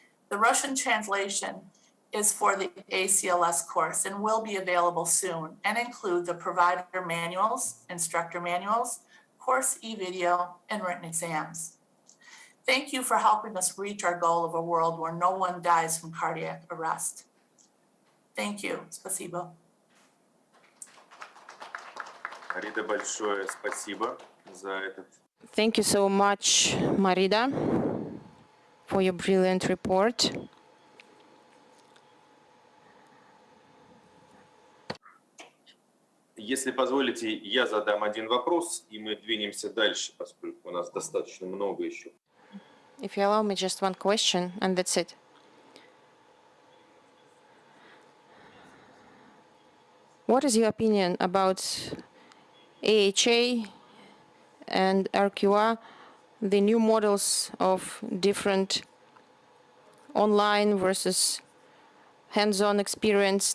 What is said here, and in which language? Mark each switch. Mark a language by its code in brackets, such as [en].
[en] The Russian translation is for the ACLS course and will be available soon and include the provider manuals, instructor manuals, course e-video, and written exams. Thank you for helping us reach our goal of a world where no one dies from cardiac arrest. Thank you. [ru] Спасибо. Марида, большое спасибо за этот. [en] Thank you so much, Marida, for your brilliant report. [ru] Если позволите, я задам один вопрос, и мы двинемся дальше, поскольку у нас достаточно много еще. [en] If you allow me just one question, and that's it. What is your opinion about AHA and RQA, the new models of different online versus hands-on experience?